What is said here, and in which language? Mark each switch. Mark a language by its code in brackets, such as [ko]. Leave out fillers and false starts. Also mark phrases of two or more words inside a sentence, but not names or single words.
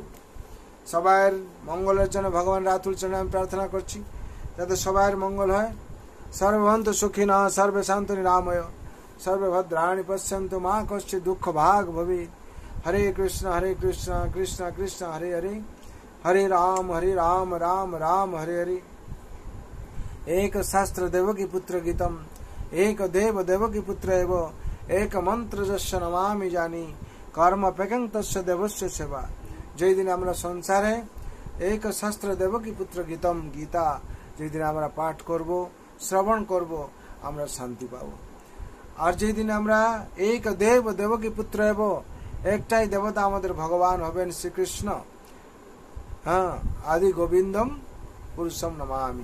[bn] সবার মঙ্গলের জন্য ভগবানের আতুল চরণে আমি প্রার্থনা করছি, যাতে সবার মঙ্গল হয়। [sa] সর্বভন্তু সুখিনঃ, সর্বে শান্তু নিরাময়, সর্বে ভদ্রাণি পশ্যন্তু মা কশ্চিৎ দুঃখ ভাগ ভবেৎ। হরে কৃষ্ণ কৃষ্ণ কৃষ্ণ হরে হরে, হরে রাম রাম রাম হরে হরে। एक शास्त्र देवकी पुत्र गीतम, एक देव देवकी पुत्र एव, एक मंत्र जस्य नमामि जानी, कर्म पेकं तस्य देवस्य सेवा। [bn] যেই দিন আমরা সংসারে [sa] এক শাস্ত্র দেবকী পুত্র গীতম, [bn] গীতা যেই দিন আমরা পাঠ করব, শ্রবণ করব, আমরা শান্তি পাবো। আর যেই দিন আমরা [sa] এক দেব দেবকী পুত্র এব, [bn] একটাই দেবতা আমাদের ভগবান হবেন শ্রীকৃষ্ণ, হ্যাঁ, [sa] আদি গোবিন্দম পুরুষম নমামি।